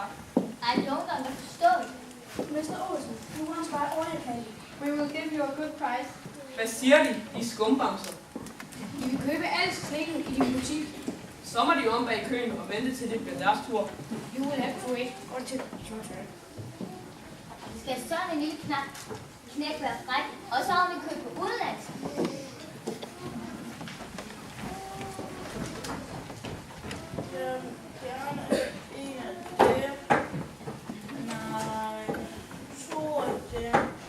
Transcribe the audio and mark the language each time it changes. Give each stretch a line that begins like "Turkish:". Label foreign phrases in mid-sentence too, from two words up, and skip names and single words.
English: I don't understand. Mr. Olsen, you want to buy oil candy? We will give you a good price.
Danish: Hvad siger de skumbamser? De vil købe alt slikket i din butik. Så må de om bag køen og vente til det bliver deres tur.
English: You will have to wait until it's your turn.
Danish: Skal sådan en lille knæk være fræk, og så har vi købt på udenlandsk. Jeg vil gerne have en af dem. Nej, 2 af dem.